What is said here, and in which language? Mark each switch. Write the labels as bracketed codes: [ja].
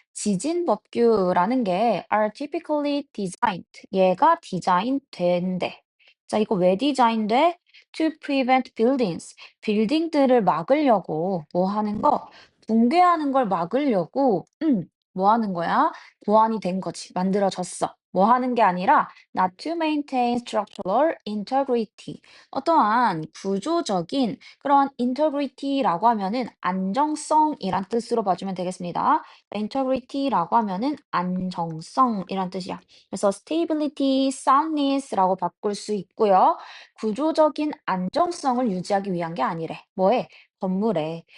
[ko] 지진 법규라는 게 [en] are typically designed. [ko] 얘가 디자인된대. 자, 이거 왜 디자인돼? [en] To prevent buildings. [ko] 빌딩들을 막으려고 뭐 하는 거? 붕괴하는 걸 막으려고 뭐 하는 거야? 보완이 된 거지. 만들어졌어. 뭐 하는 게 아니라 [en] not to maintain structural integrity. [ko] 어떠한 구조적인 그런 integrity라고 하면은 안정성이란 뜻으로 봐주면 되겠습니다. integrity라고 하면은 안정성이란 뜻이야. 그래서 stability, soundness라고 바꿀 수 있고요. 구조적인 안정성을 유지하기 위한 게 아니래. 뭐해? 건물에.